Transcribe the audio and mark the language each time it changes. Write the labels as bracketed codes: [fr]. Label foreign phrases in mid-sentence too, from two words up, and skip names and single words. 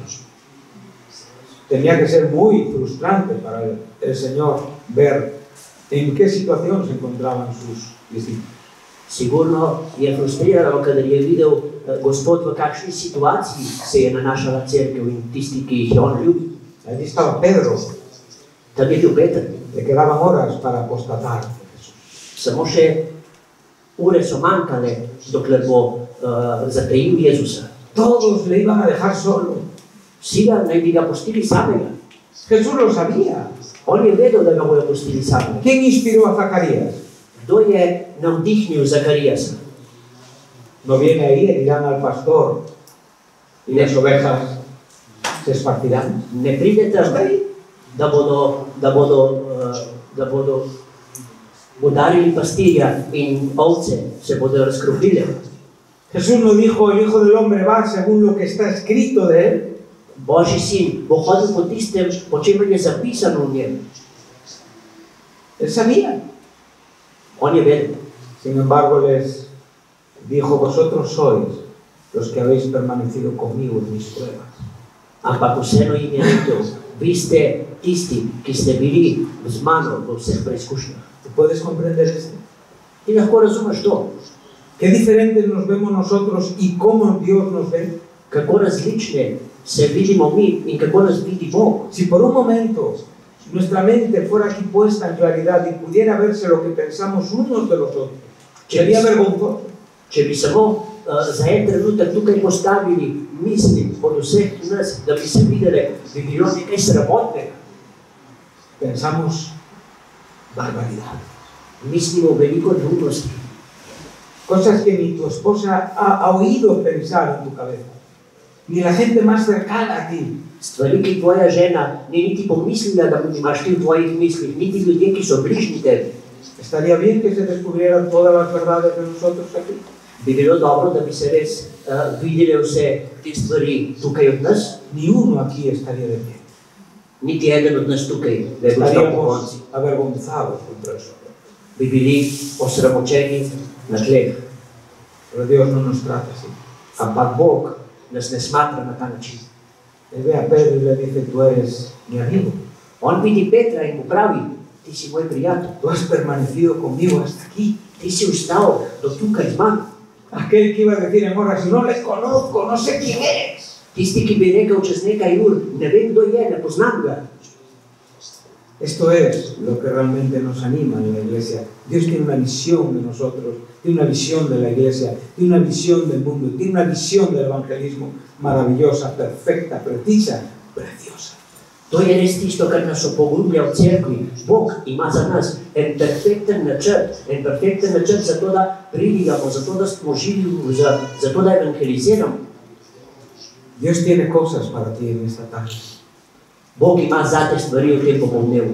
[es] Tenía que ser muy frustrante para el Señor ver en qué situación se encontraban sus discípulos. [sl] Sigurno je frustriralo, kadar je videl Gospod, v kakšni situaciji se je nanašala cerkev in tisti, ki jih je on ljubil. [es] Allí estaba Pedro, [sl] Tam je bil Peter. [es] le quedaban horas para apostatar. [sl] Samo še ure so manjkale, dokler bo zatajil Jezusa. [es] Todos le iban a dejar solo. [sl] Vsi naj bi ga pustili samega. [es] Jesús lo sabía. [sl] On je vedel, da ga bojo pustili samega. [es] ¿Quién inspiró a Zacarías? [sl] Kdo je navdihnil Zakarijasa? [es] No viene ahí y dirán al pastor y las ovejas se esparcirán. [sl] Ne pride tam, da bodo udarili pastirja in ovce se bodo razkropile. [es] Jesús no dijo, el Hijo del Hombre va según lo que está escrito de él. [sl] Božji sin bo hodil po tistem, po čemer je zapisano v njem. [es] Él sabía. [sl] On je vedel. [es] Sin embargo, les dijo, vosotros sois los que habéis permanecido conmigo en mis pruebas. [sl] Ampak vseeno jim je rekel, vi ste tisti, ki ste bili z mano v vseh preizkušnjah. [es] ¿Te puedes comprender esto? [sl] Ti lahko razumeš to, [es] ¿Qué diferentes nos vemos nosotros y cómo Dios nos ve? [sl] kako različne se vidimo mi in kako nas vidi Bog. [es] Si por un momento nuestra mente fuera aquí puesta en claridad y pudiera verse lo que pensamos unos de los otros, sería vergonzoso. [sl] Če bi samo za en trenutek tukaj postavili misli od vseh nas, da bi se videli, bi bilo nekaj sramotnega. [es] Pensamos barbaridad. [sl] Mislimo veliko neumnosti. [es] Cosas que ni tu esposa ha oído pensar en tu cabeza, ni la gente más cercana a ti. [sl] Stvari, ki tvoja žena ni niti pomislila, da imaš ti v tvojih mislih, niti ljudje, ki so bližnji tebi. [es] Estaría bien que se descubrieran todas las verdades de nosotros aquí. [sl] Bi bilo dobro, da bi se res videli vse te stvari tukaj od nas. [es] Ni uno aquí estaría de pie. [sl] Niti eden od nas tukaj ne bi ostal po konci. [es] Estaríamos avergonzados contra eso. [sl] Bi bili osramočeni na tleh. [es] Pero Dios no nos trata así. [sl] Ampak Bog nas ne smatra na ta način. [es] Él ve a Pedro y le dice, tú eres mi amigo. [sl] On vidi Petra in mu pravi, ti si moj prijatelj. [es] Tú has permanecido conmigo hasta aquí. [sl] Ti si ostal do tukaj z mano. [es] Aquel que iba a decir en horas, no le conozco, no sé quién es. [sl] Tisti, ki bi rekel čez nekaj ur, ne vem, kdo je, ne poznam ga. [es] Esto es lo que realmente nos anima en la iglesia. Dios tiene una visión de nosotros, tiene una visión de la iglesia, tiene una visión del mundo, tiene una visión del evangelismo maravillosa, perfecta, precisa, preciosa. [sl] To je res tisto, kar nas opogumlja v cerkvi. Bog ima za nas en perfekten načrt za to, da pridigamo, za to, da smo živi, za to, da evangeliziramo. [es] Dios tiene cosas para ti en esta tarde. [sl] Bog ima zate stvari v tem popoldnevu.